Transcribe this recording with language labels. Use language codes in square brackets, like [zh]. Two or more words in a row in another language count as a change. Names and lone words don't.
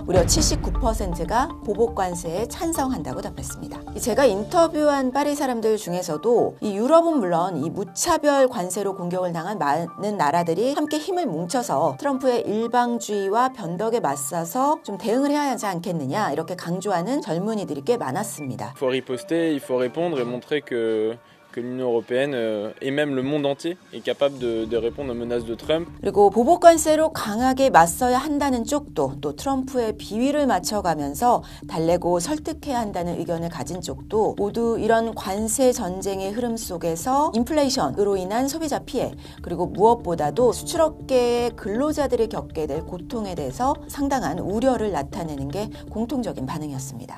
[ko] 무려 79%가 보복 관세에 찬성한다고 답했습니다. 제가 인터뷰한 파리 사람들 중에서도 이 유럽은 물론 이 무차별 관세로 공격을 당한 많은 나라들이 함께 힘을 뭉쳐서 트럼프의 일방주의와 변덕에 맞서서 좀 대응을 해야 하지 않겠느냐 이렇게 강조하는 젊은이들이 꽤 많았습니다. [fr] Il faut riposter, il faut répondre et montrer que l'Union européenne et même le monde entier est capable de répondre aux menaces de Trump. [ko] 그리고 보복 관세로 강하게 맞서야 한다는 쪽도 또 트럼프의 비위를 맞춰가면서 달래고 설득해야 한다는 의견을 가진 쪽도 모두 이런 관세 전쟁의 흐름 속에서 인플레이션으로 인한 소비자 피해 그리고 무엇보다도 수출업계의 근로자들이 겪게 될 고통에 대해서 상당한 우려를 나타내는 게 공통적인 반응이었습니다.